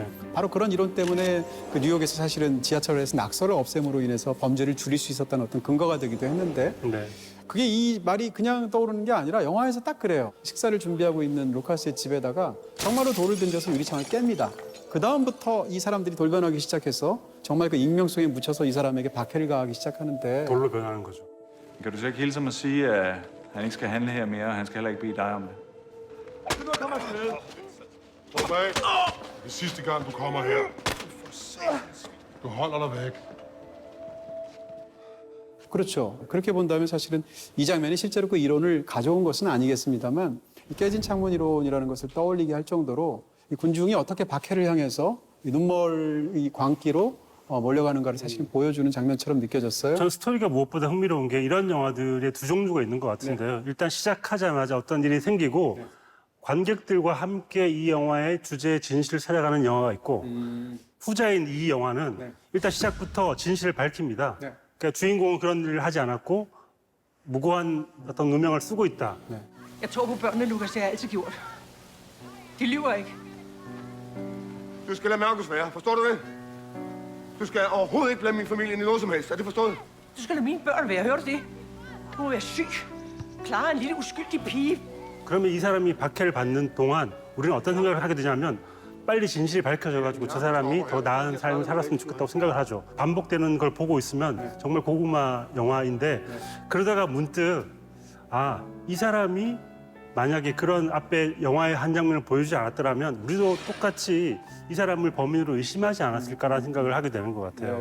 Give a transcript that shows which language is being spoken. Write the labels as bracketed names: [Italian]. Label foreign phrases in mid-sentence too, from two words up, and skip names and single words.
[Korean] 바로 그런 이론 때문에 그 뉴욕에서 사실은 지하철에서 낙서를 없앰으로 인해서 범죄를 줄일 수 있었다는 어떤 근거가 되기도 했는데 네. 그게 이 말이 그냥 떠오르는 게 아니라 영화에서 딱 그래요. 식사를 준비하고 있는 루카스의 집에다가 정말로 돌을 던져서 유리창을 깹니다. 그 다음부터 이 사람들이 돌변하기 시작해서 정말 그 익명성에 묻혀서 이 사람에게 박해를 가하기 시작하는데 돌로 변하는 거죠. [Danish] Kan du så ikke hilse mig og sige, at han ikke skal handle her mere, og han skal heller ikke bede dig om det? Slap af. Det er sidste gang, du kommer her. Du holder dig væk. [Korean] 그렇죠. 그렇게 본다면 사실은 이 장면이 실제로 그 이론을 가져온 것은 아니겠습니다만 이 깨진 창문 이론이라는 것을 떠올리게 할 정도로 이 군중이 어떻게 박해를 향해서 이 눈멀 이 광기로 몰려가는가를 사실 보여주는 장면처럼 느껴졌어요. 전 스토리가 무엇보다 흥미로운 게 이런 영화들의 두 종류가 있는 것 같은데요. 일단 시작하자마자 어떤 일이 생기고 관객들과 함께 이 영화의 주제의 진실을 찾아가는 영화가 있고 후자인 이 영화는 일단 시작부터 진실을 밝힙니다. 그러니까 주인공은 그런 일을 하지 않았고 무고한 어떤 누명을 쓰고 있다. [Danish] Jeg tror på børnene, Lukas. Det har jeg altid gjort. De lyver ikke. Du skal lade Markus være, forstår du det? Du skal overhovedet ikke blande min familie ind i noget som helst, er det forstået? Du skal lade mine børn være. Hører du det? Du må være syg. Clara er en lille uskyldig pige. [Korean] 그러면 이 사람이 박해를 받는 동안 우리는 어떤 생각을 하게 되냐면 빨리 진실이 밝혀져가지고 저 사람이 더 나은 삶을 살았으면 좋겠다고 생각을 하죠. 반복되는 걸 보고 있으면 정말 고구마 영화인데 그러다가 문득 아, 이 사람이 만약에 그런 앞에 영화의 한 장면을 보여주지 않았더라면 우리도 똑같이 이 사람을 범인으로 의심하지 않았을까라는 생각을 하게 되는 것 같아요.